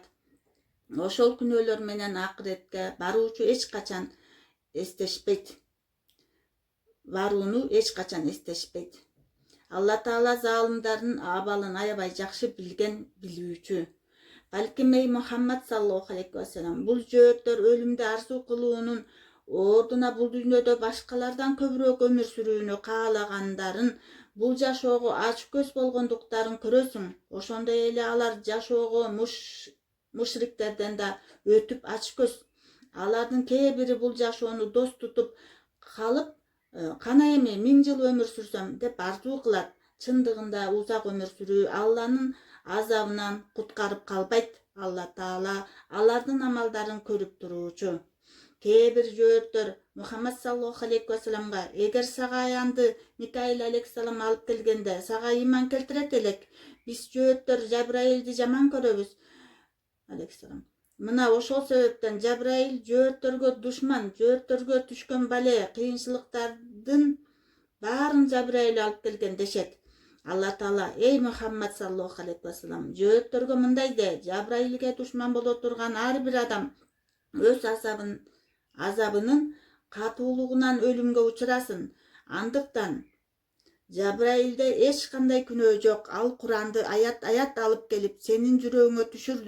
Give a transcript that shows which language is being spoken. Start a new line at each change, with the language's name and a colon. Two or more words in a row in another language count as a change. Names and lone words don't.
Kyrgyz: Ошол күнөөлөр менен акыретке баруучу эч качан эстешпейт. Барууну эч качан эстешпейт. Алла Таала залымдардын абалын аябай жакшы билген, билүүчү. Балким эй Мухаммад
Arabic: صلى الله عليه وسلم,
Kyrgyz: бул жөөттөр өлүмдү арзуу кылуунун ордуна бул дүйнөдө башкалардан көбүрөөк өмүр сүрүүнү каалагандарын, бул жашоого ач көз болгондуктарын көрөсүң. Ошондой эле алар жашоого мушриктерден да өтүп ач көз. Алардын кээ бири бул жашоону дос тутуп калып, кана эми 1000 жыл өмүр сүрсөм деп арзуу кылат. Чындыгында узак өмүр сүрүү Алланын азабынан куткарып калбайт. Алла Таала алардын амалдарын көрүп туруучу. Кээ бир жөөттөр Мухаммад
Arabic: صلى الله عليه وسلم,
Kyrgyz: эгер сага аянды Микаил алейхиссалам алып келгенде сага ыйман келтирет элек, биз жөөттөр Жабраилди жаман көрөбүз. Алейхиссалам. Мына ошол себептен Жабраил жөөттөргө душман, жөөттөргө түшкөн бале, кыйынчылыктардын баарын Жабраил алып келген дешет. Алла Таала, эй Мухаммад
Arabic: صلى الله عليه وسلم,
Kyrgyz: жөөттөргө мындай де: Жабраилге душман боло турган ар бир адам өз азабынын катуулугунан өлүмгө учурасын. Андыктан Жабраилде эч кандай күнөө жок. Ал Куранды аят алып келип сенин жүрөгүңө түшүрдү.